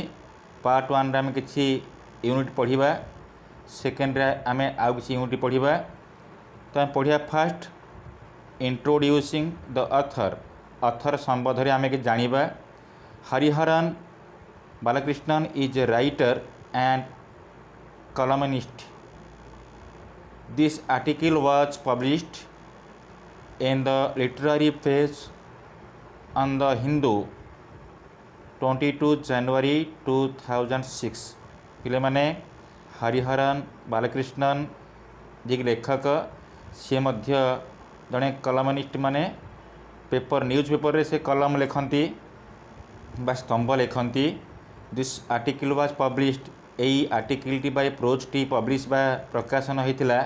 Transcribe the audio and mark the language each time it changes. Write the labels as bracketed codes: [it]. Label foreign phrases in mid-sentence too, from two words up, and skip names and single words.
[or] ପାର୍ଟ 1ରେ ଆମେ କିଛି ୟୁନିଟ୍ ପଢ଼ିବା, ସେକେଣ୍ଡରେ ଆମେ ଆଉ କିଛି ୟୁନିଟ୍ ପଢ଼ିବା। ତ ଆମେ ପଢ଼ିବା [en] first introducing the author [or] ସମ୍ବନ୍ଧରେ ଆମେ କିଛି ଜାଣିବା। [en] Hariharan Balakrishnan is a writer and columnist. This article was published in the literary page on the Hindu 22 January 2006. [or] ପିଲାମାନେ, ହରିହରନ ବାଲକୃଷ୍ଣନ ଯିଏକି ଲେଖକ, ସିଏ ମଧ୍ୟ ଜଣେ କଲମନିଷ୍ଟ, ମାନେ ନ୍ୟୁଜ୍ ପେପରରେ ସେ କଲମ ଲେଖନ୍ତି ବା ସ୍ତମ୍ଭ ଲେଖନ୍ତି। [en] This article was published, [or] ଏହି ଆର୍ଟିକିଲଟି ବା ପ୍ରୋଜ୍ଟି ପବ୍ଲିଶ ବା ପ୍ରକାଶନ ହୋଇଥିଲା।